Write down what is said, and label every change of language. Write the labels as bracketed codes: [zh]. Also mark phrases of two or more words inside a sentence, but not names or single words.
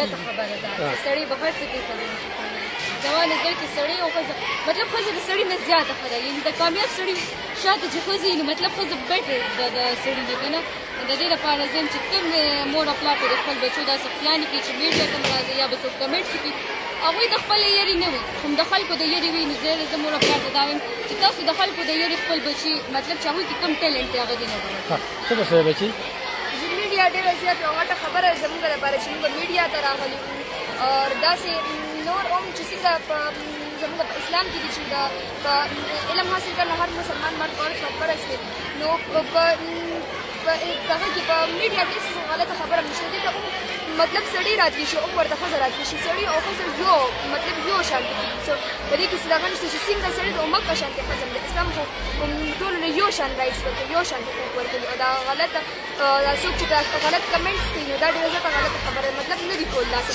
[ps] غلطه خبره ده سړی به هر څه کوي ښځه نشي کولی زما نظر کې سړی او ښځه مطلب ښځه د سړي نه زیاته ښه ده یعنې د کامیاب سړي شاته چې ښځه وي نو مطلب ښځه بیټر ده د سړي نه که نه د دې لپاره زه یم چې کوم مور او پلار ته د خپل بچو دا سختیانې کوي چې میډیا ته هم راځي یا به څوک کمنټس وکړي هغوی د خپله یېرې نه وي هم د خلکو د یېرې وي نو زه مور او پلار ته دا وایم چې تاسو د خلکو د یېرې خپل بچي مطلب چې هغوی کې کوم ټیلنټ دی هغه دې نه ورکړئ څه به شوی بچي میډیا ډېره زیات یوه غټه خبره زموږ لپاره چې موږ میډیا ته راغلي وو او داسې نور هم چې څنګه په زموږ په اسلام کې دي چې په [ur] علم حاصل کرنا هر مسلمان مرد عورت [ps] سرپرست دی نو په دغه کې په میډیا کې هېڅ غلطه خبره هم نشته دې ته مطلب سړی راتلی شي او ورته ښځه راتلی شي سړی او ښځه یو مطلب یو شان دي په دې کې څه دغه نشته چې څنګه سړی د امت په شان کې ښځه د اسلام خو ټولو له یو شان رایټس ورکوي یو شان حقوق ورکوي او دا غلطه څوک چې دا غلط کمنټس کوي نو دا ډېره زیاته غلطه خبره مطلب نه دي کول داسې